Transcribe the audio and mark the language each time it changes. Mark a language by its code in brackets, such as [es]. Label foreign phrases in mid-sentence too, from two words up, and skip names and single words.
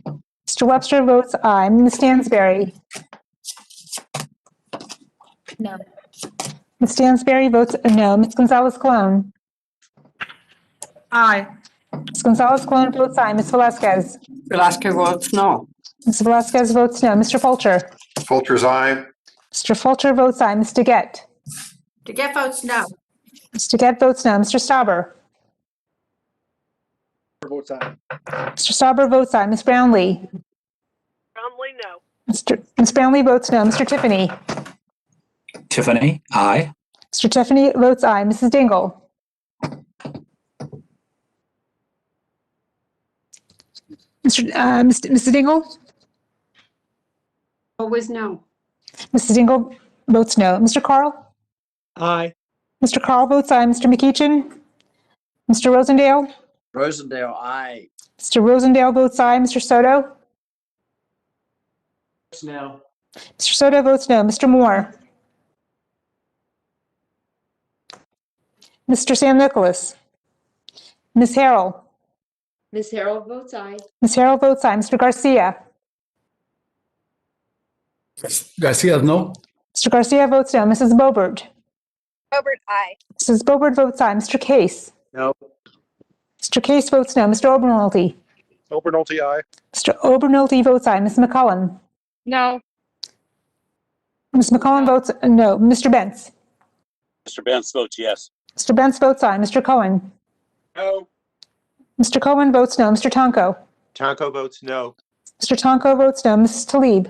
[en] Mr. Webster votes aye. Ms. Stansberry? No. Ms. Stansberry votes no. Ms. Gonzalez-Colon? Aye. Ms. Gonzalez-Colon votes aye. Ms. Velasquez? Velasquez votes no. Ms. Velasquez votes no. Mr. Fulcher? Fulcher's aye. Mr. Fulcher votes aye. Ms. DeGette? DeGette votes no. Ms. DeGette votes no. Mr. Stauber? Votes aye. Mr. Stauber votes aye. Ms. Brownlee? Brownlee, no. Ms. Brownlee votes no. Mr. Tiffany? Tiffany, aye. Mr. Tiffany votes aye. Mrs. Dingle? Mrs. Dingle? Vote was no. Mrs. Dingle votes no. Mr. Carl? Aye. Mr. Carl votes aye. Mr. McEachin? Mr. Rosendale? Rosendale, aye. Mr. Rosendale votes aye. Mr. Soto? No. Mr. Soto votes no. Mr. Moore? Mr. Sam Nicholas? Ms. Harrell? Ms. Harrell votes aye. Ms. Harrell votes aye. Mr. Garcia? Garcia, no. Mr. Garcia votes no. Mrs. Bobert? Bobert, aye. Mrs. Bobert votes aye. Mr. Case? No. Mr. Case votes no. Mr. Obernolte? Obernolte, aye. Mr. Obernolte votes aye. Ms. McCullum? No. Ms. McCullum votes no. Mr. Bentz? Mr. Benz votes yes. Mr. Bentz votes aye. Mr. Cohen? No. Mr. Cohen votes no. Mr. Tonko? Tonko votes no. Mr. Tonko votes no. Mrs. Talib?